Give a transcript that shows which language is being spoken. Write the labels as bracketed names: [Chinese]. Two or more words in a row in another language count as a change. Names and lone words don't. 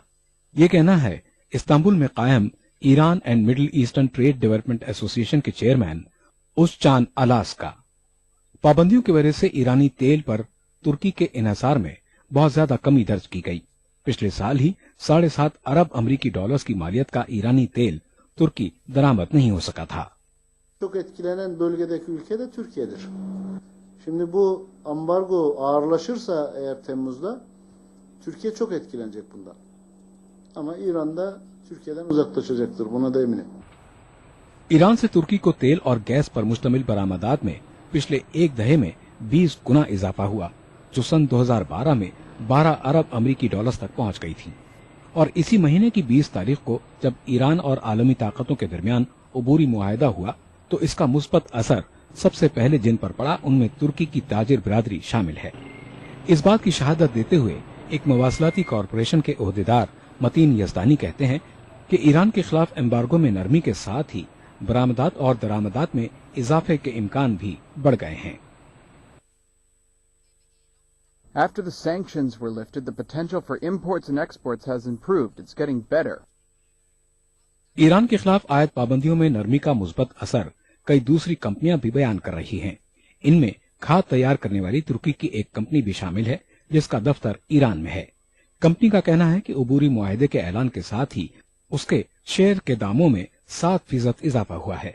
[Urdu] یہ کہنا ہے استنبول میں قائم ایران اینڈ مڈل ایسٹرن ٹریڈ ڈیولپمنٹ ایسوسی ایشن کے چیئرمین اوزجان الاس کا. پابندیوں کی وجہ سے ایرانی تیل پر ترکی کے انحصار میں بہت زیادہ کمی درج کی گئی. پچھلے سال ہی 7.5 ارب امریکی ڈالرز کی مالیت کا ایرانی تیل ترکی درآمد نہیں ہو سکا تھا. [Turkish] Çok etkilenen bölgedeki ülke de Türkiye'dir. Şimdi bu ambargo ağırlaşırsa eğer Temmuz'da Türkiye çok etkilenecek bundan. Ama İran da Türkiye'den uzaklaşacaktır. Buna da eminim. [Urdu] ایران سے ترکی کو تیل اور گیس پر مشتمل برآمدات میں پچھلے ایک دہے میں 20 گنا اضافہ ہوا، جو سن 2012 میں 12 ارب امریکی ڈالرز تک پہنچ گئی تھی. اور اسی مہینے کی 20 تاریخ کو جب ایران اور عالمی طاقتوں کے درمیان عبوری معاہدہ ہوا تو اس کا مثبت اثر سب سے پہلے جن پر پڑا ان میں ترکی کی تاجر برادری شامل ہے. اس بات کی شہادت دیتے ہوئے ایک مواصلاتی کارپوریشن کے عہدیدار متین یزدانی کہتے ہیں کہ ایران کے خلاف ایمبارگو میں نرمی کے ساتھ ہی برآمدات اور درآمدات میں اضافے کے امکان بھی بڑھ گئے ہیں. [English] After the sanctions were lifted, the potential for imports and exports has improved. It's getting better. [Urdu] ایران کے خلاف عائد پابندیوں میں نرمی کا مثبت اثر کئی دوسری کمپنیاں بھی بیان کر رہی ہیں. ان میں کھاد تیار کرنے والی ترکی کی ایک کمپنی بھی شامل ہے، جس کا دفتر ایران میں ہے. کمپنی کا کہنا ہے کہ عبوری معاہدے کے اعلان کے ساتھ ہی اس کے شیئر کے داموں میں 7% اضافہ ہوا ہے.